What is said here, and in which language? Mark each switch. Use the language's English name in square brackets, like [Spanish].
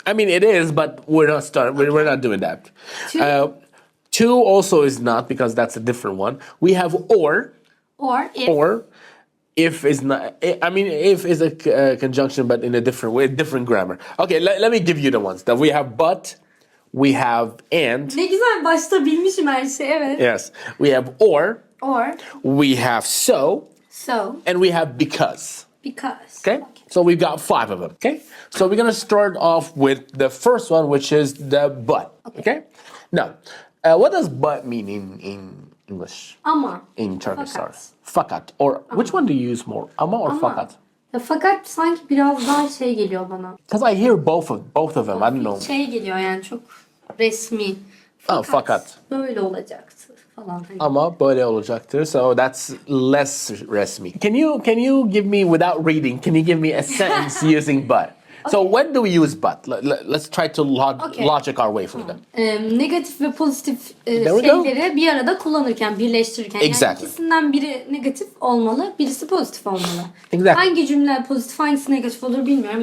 [English] I mean, it is, but we're not starting. We're not doing that. To also is not because that's a different one. We have or. Or if. Or. If is not, I mean, if is a conjunction, but in a different way, different grammar. Okay, let me give you the ones that we have. But, we have and. [Turkish] Ne güzel başta bilmişim her şeyi, evet. [English] Yes, we have or. Or. We have so. So. And we have because. Because. Okay, so we've got 5 of them. Okay, so we're gonna start off with the first one, which is the but. Okay, now, what does but mean in English? [Turkish] Ama. [English] In Turkish, sorry. [Turkish] Fakat. Fakat. [English] Or which one do you use more? [Turkish] Ama or fakat? Ya fakat sanki biraz daha şey geliyor bana. [English] Because I hear both of them. I don't know. [Turkish] Şey geliyor yani çok resmi. Fakat. Böyle olacaktı falan. Ama böyle olacaktır. So that's less resmi. [English] Can you give me without reading? Can you give me a sentence using but? So when do we use but? Let's try to logic our way through them. [Turkish] Negatif ve pozitif [English] we [Turkish] şeyleri bir arada kullanırken, birleştirirken. [English] Exactly. [Turkish] Yani ikisinden biri negatif olmalı, birisi pozitif olmalı. [English] Exactly. [Turkish] Hangi cümle pozitif, hangisi negatif olur bilmiyorum.